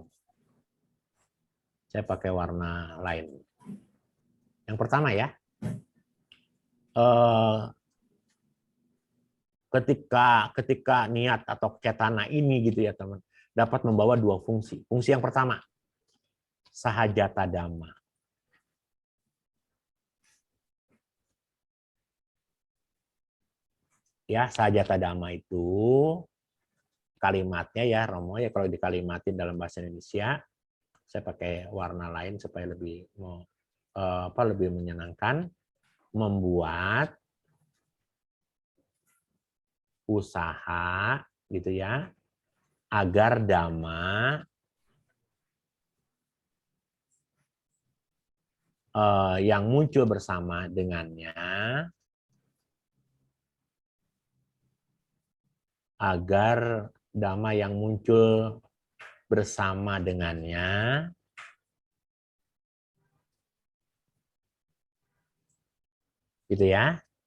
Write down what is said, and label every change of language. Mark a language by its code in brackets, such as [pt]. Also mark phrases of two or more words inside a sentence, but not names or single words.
[id] Saya pakai warna lain. Yang pertama ya. Ketika niat atau cetana ini gitu ya teman, dapat membawa dua fungsi. Fungsi yang pertama, [pi] sahajata dhamma. [id] Ya, [pi] sahajata dhamma [id] itu kalimatnya ya Romo ya, kalau dikalimatin dalam bahasa Indonesia, saya pakai warna lain supaya lebih lebih menyenangkan, membuat usaha gitu ya agar dhamma yang muncul bersama dengannya agar dhamma yang muncul bersama dengannya, gitu ya.